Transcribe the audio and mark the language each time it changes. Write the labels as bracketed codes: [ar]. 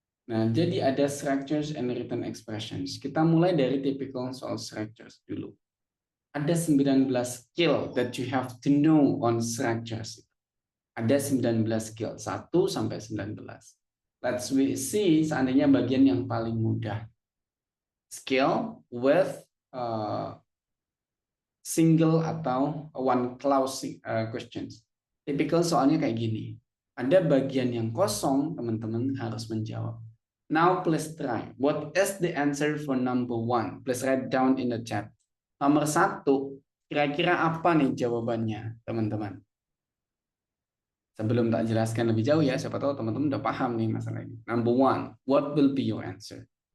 [id] Nah, jadi ada [en] structures and written expressions. [id] Kita mulai dari typical soal structures dulu. Ada [en] 19 skill that you have to know on structures. [id] Ada 19 skill, 1 sampai 19. [en] Let's see [id] seandainya bagian yang paling mudah. [en] Skill with single atau one clause questions. [id] Typical soalnya kayak gini. Ada bagian yang kosong, teman-teman harus menjawab. [en] Now please try. What is the answer for number 1? Please write down in the chat. [id] Nomor 1, kira-kira apa nih jawabannya, teman-teman? Sebelum tak jelaskan lebih jauh ya, siapa tahu teman-teman udah paham nih masalah ini. [en] Number 1, what will be your answer?